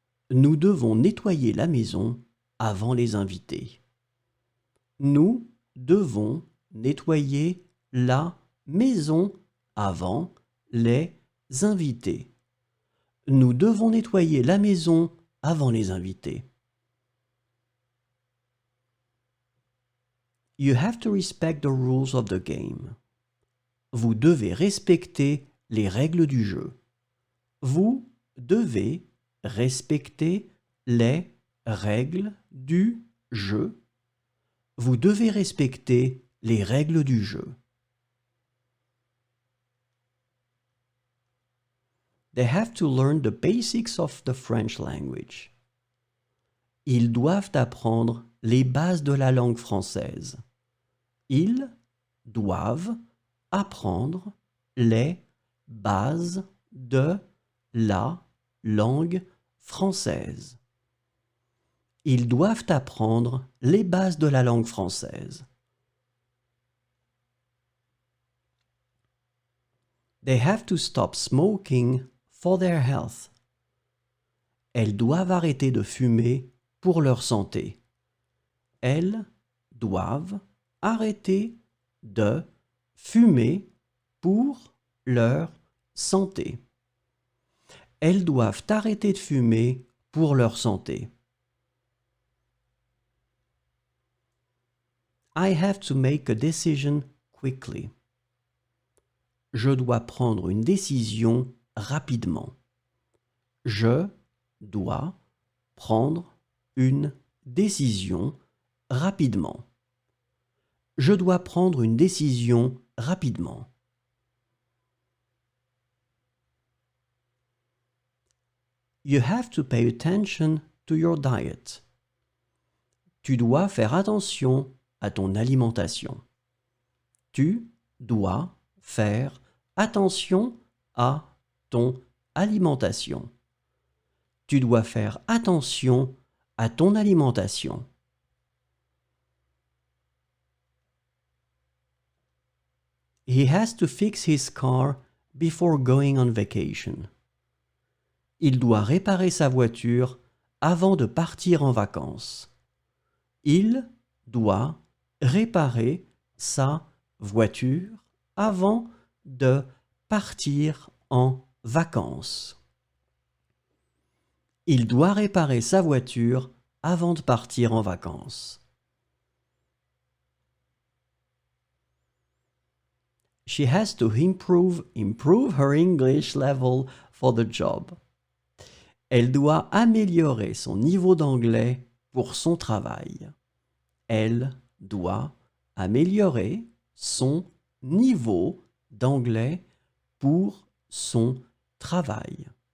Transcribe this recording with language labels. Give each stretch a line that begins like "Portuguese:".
French: Nous devons nettoyer la maison avant les invités. Nous devons nettoyer la maison avant les invités. Nous devons nettoyer la maison avant les invités.
English: You have to respect the rules of the game.
French: Vous devez respecter les règles du jeu. Vous devez respecter les règles du jeu. Vous devez respecter les règles du jeu.
English: They have to learn the basics of the French language.
French: Ils doivent apprendre les bases de la langue française. Ils doivent apprendre les bases de la langue française. Ils doivent apprendre les bases de la langue française.
English: They have to stop smoking for their health.
French: Elles doivent arrêter de fumer pour leur santé. Elles doivent arrêter de fumer pour leur santé. Elles doivent arrêter de fumer pour leur santé.
English: I have to make a decision quickly.
French: Je dois prendre une décision rapidement. Je dois prendre une décision rapidement. Je dois prendre une décision rapidement.
English: You have to pay attention to your diet.
French: Tu dois faire attention à ton alimentation. Tu dois faire attention à ton alimentation. Tu dois faire attention à ton alimentation.
English: He has to fix his car before going on vacation.
French: Il doit réparer sa voiture avant de partir en vacances. Il doit réparer sa voiture avant de partir en vacances. Il doit réparer sa voiture avant de partir en vacances.
English: She has to improve her English level for the job.
French: Elle doit améliorer son niveau d'anglais pour son travail. Elle doit améliorer son niveau d'anglais pour son travail.